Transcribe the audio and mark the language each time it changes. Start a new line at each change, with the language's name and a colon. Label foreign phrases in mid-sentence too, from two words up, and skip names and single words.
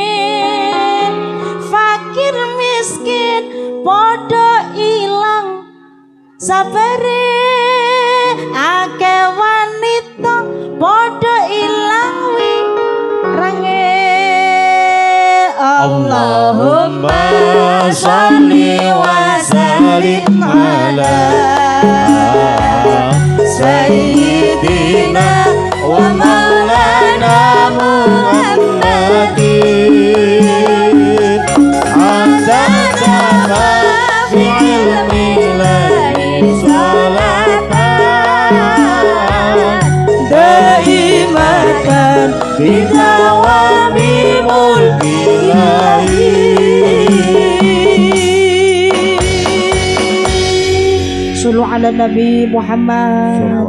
Javanese: Fakir miskin padha ilang sabare. Akeh wanita padha ilang wirange.
Arabic: اللهم صل وسلم على سيدنا ومولانا محمد عدد ما في علم الله صلاة دائمة بدوام ملك الله. صلوا على النبي محمد.